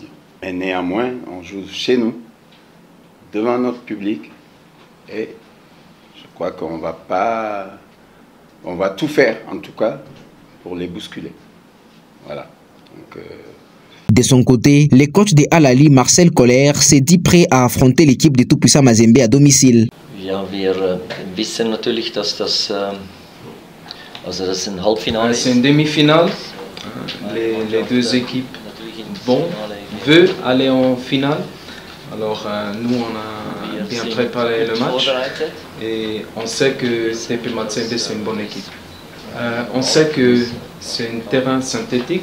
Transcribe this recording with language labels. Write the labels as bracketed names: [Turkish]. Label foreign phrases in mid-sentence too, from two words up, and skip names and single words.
[French] Mais néanmoins, on joue chez nous, devant notre public, et je crois qu'on va pas... on va tout faire, en tout cas, pour les bousculer. Voilà. De son côté, le coach de Al-Ahly, Marcel Koller, s'est dit prêt à affronter l'équipe de tout-puissant Mazembe à domicile. [German] Ja, wir wissen natürlich, dass das ein Halbfinale ist. [French] C'est une demi-finale. Les deux équipes veulent aller en finale. Alors nous, on a bien préparé le match et on sait que TP Mazembe, c'est une bonne équipe. On sait que c'est un terrain synthétique.